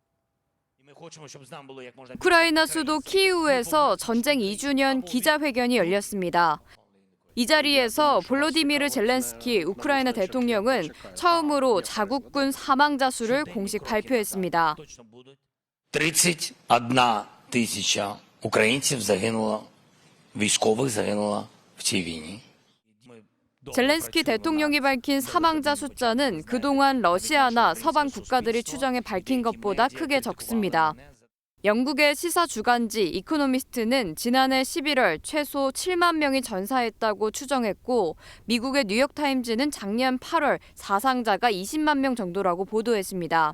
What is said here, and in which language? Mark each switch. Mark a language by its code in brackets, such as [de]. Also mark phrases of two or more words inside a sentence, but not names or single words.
[ko] 우크라이나 수도 키이우에서 전쟁 2주년 기자회견이 열렸습니다. 이 자리에서 볼로디미르 젤렌스키 우크라이나 대통령은 처음으로 자국군 사망자 수를 공식 발표했습니다. [uk] 31,000 українців загинуло, військових загинуло в цій війні. [ko] 젤렌스키 대통령이 밝힌 사망자 숫자는 그동안 러시아나 서방 국가들이 추정해 밝힌 것보다 크게 적습니다. 영국의 시사 주간지 이코노미스트는 지난해 11월 최소 7만 명이 전사했다고 추정했고 미국의 뉴욕타임즈는 작년 8월 사상자가 20만 명 정도라고 보도했습니다.